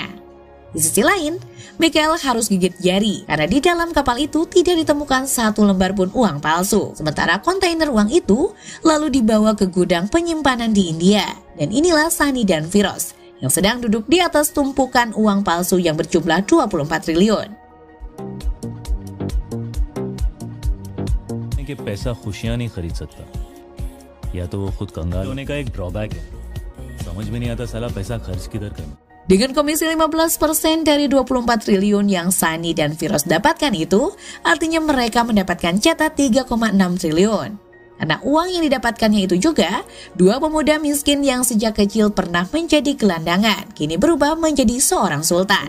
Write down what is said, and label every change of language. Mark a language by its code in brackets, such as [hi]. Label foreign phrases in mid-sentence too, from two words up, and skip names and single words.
[id] Di sisi lain, Michael harus gigit jari karena di dalam kapal itu tidak ditemukan satu lembar pun uang palsu. Sementara kontainer uang itu lalu dibawa ke gudang penyimpanan di India. Dan inilah Sunny dan Firoz yang sedang duduk di atas tumpukan uang palsu yang berjumlah 24 triliun. [hi] कि पैसा खुशियां नहीं खरीद सकता या तो वो खुद कंगाल होने का एक ड्रॉबैक है समझ में नहीं आता साला पैसा खर्च किधर करना. [id] Dengan komisi 15% dari 24 triliun yang Sunny dan Firoz dapatkan itu, artinya mereka mendapatkan jatah 3,6 triliun. Karena uang yang didapatkannya itu juga, 2 pemuda miskin yang sejak kecil pernah menjadi gelandangan, kini berubah menjadi seorang sultan.